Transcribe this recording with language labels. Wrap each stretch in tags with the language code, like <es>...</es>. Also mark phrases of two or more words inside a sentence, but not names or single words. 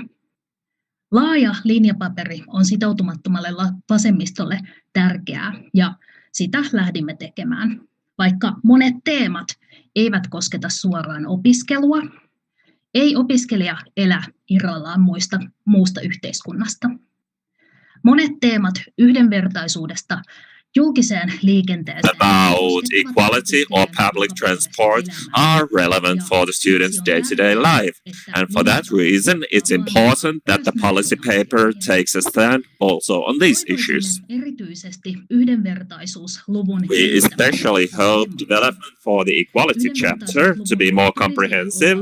<fi>Laaja linjapaperi on sitoutumattomalle vasemmistolle tärkeää ja sitä lähdimme tekemään. Vaikka monet teemat eivät kosketa suoraan opiskelua, ei opiskelija elä irrallaan muusta yhteiskunnasta. Monet teemat yhdenvertaisuudesta julkiseen liikenteeseen</fi> <en>about equality or public transport are relevant for the students' day-to-day life. And for that reason, it's important that the policy paper takes a stand also on these issues. We especially hope development for the equality chapter to be more comprehensive.</en>